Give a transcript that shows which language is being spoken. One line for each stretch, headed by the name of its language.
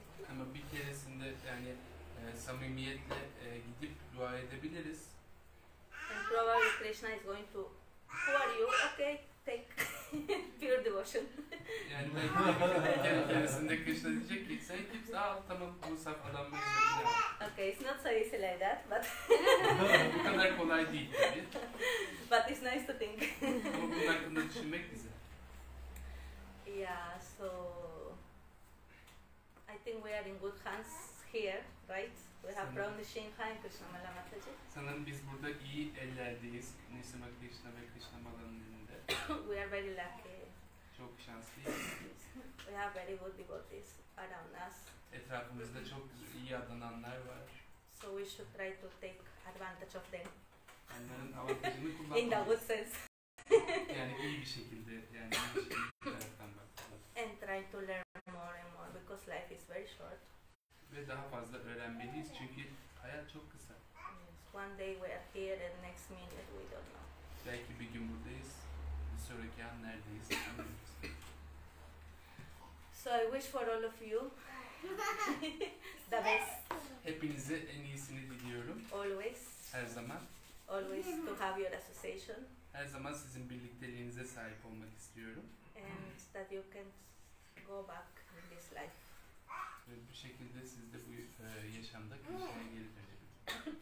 Turkish: Ama bir keresinde yani samimiyetle gidip dua edebiliriz.
English: And probably Krishna is going to, who are you? Okay, take pure devotion.
Turkish: Yani belki bir keresinde Krishna diyecek ki sen kimsin? Tamam bu saf adamla gidelim.
English: Okay, it's not so easy like that, but
Turkish: Bu kadar kolay değil tabii.
English: but it's nice to think.
Turkish: Ama bunun hakkında düşünmek güzel.
English: Yeah, so I think we are in good hands here, right? We have Brahma Singha and Krishna Mala Mataji.
Turkish: Sanırım İnanın biz burada iyi ellerdeyiz. Nirsimha Krishna ve Krishna Mala'nın elinde.
English: We are very lucky.
Turkish: Çok şanslıyız.
English: We have very good devotees around us.
Turkish: Etrafımızda çok iyi adananlar var.
English: So we should try to take advantage of them.
Turkish: Onların avantajını
English: In the
Turkish: kullanmalıyız.
English: good sense.
Turkish: Yani iyi bir şekilde, yani iyi bir şekilde bir taraftan bakmalıyız.
English: And try to learn more and more because life is very short.
Turkish: Ve daha fazla öğrenmeliyiz çünkü hayat çok kısa.
English: Yes. One day we are here and next minute we don't know.
Turkish: Belki bir gün buradayız, bir sonraki an neredeyiz bilmiyoruz.
English: So I wish for all of you the best
Turkish: Hepinize en iyisini diliyorum.
English: always.
Turkish: Her zaman.
English: Always to have your association
Turkish: Her zaman sizin birlikteliğinize sahip olmak istiyorum.
English: and that you can go back in this life
Turkish: Ve bu şekilde siz de bu yaşamda Krishna'ya geri dönebilirsiniz.